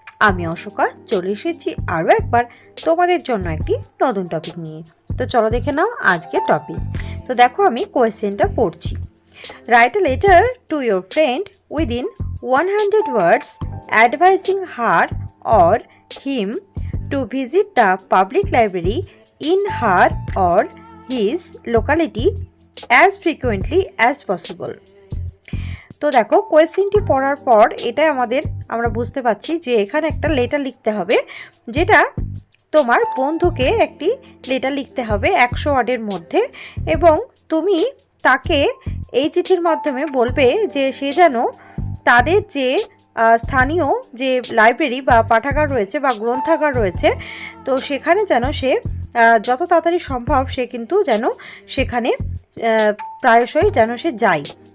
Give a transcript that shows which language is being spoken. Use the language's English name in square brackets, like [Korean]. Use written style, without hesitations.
[Bangla] আমি অশোকা চলে এসেছি আরও একবার তোমাদের জন্য একটি নতুন টপিক নিয়ে। তো চলো দেখে নাও আজকের টপিক। তো দেখো আমি কোয়েশ্চেনটা পড়ছি। [English] Write a letter to your friend within 100 words advising her or him to visit the public library in her or his locality as frequently as possible. [Bangla] তো দেখো কোয়েশ্চেনটি পড়ার পর এটা আমরা বুঝতে পারছি যে এখানে একটা লেটার লিখতে হবে, যেটা তোমার বন্ধুকে একটি লেটার লিখতে হবে 100 ওয়ার্ডের মধ্যে, এবং তুমি তাকে এই চিঠির মাধ্যমে বলবে যে সে যেন তাদের যে স্থানীয় যে লাইব্রেরি বা পাঠাগার রয়েছে বা গ্রন্থাগার রয়েছে, তো সেখানে যেন সে যত তাড়াতাড়ি সম্ভব সে কিন্তু যেন সেখানে প্রায়শই যেন সে যায়।